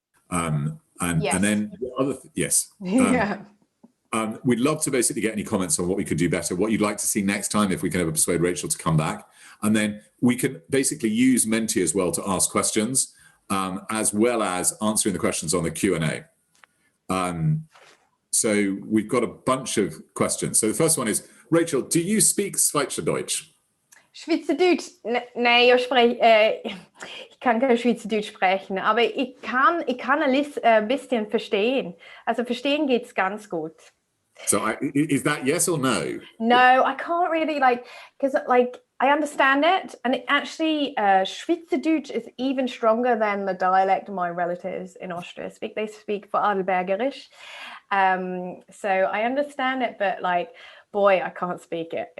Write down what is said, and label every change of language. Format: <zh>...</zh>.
<en>And then yes. We'd love to basically get any comments on what we could do better, what you'd like to see next time, if we can ever persuade Rachel to come back. And then we can basically use Menti as well to ask questions, as well as answering the questions on the Q&A. So we've got a bunch of questions. So the first one is, Rachel, do you speak Schweizerdeutsch? Schweizerdeutsch?</en> <de>Nein, ich kann kein Schweizerdeutsch sprechen, aber ich kann ein bisschen verstehen. Also verstehen geht's ganz gut.</de> <en>So is that yes or no? No, I can't really, because I understand it, and it actually Schweizerdeutsch is even stronger than the dialect my relatives in Austria speak. They speak Vorarlbergerisch, so I understand it, but boy, I can't speak it.</en>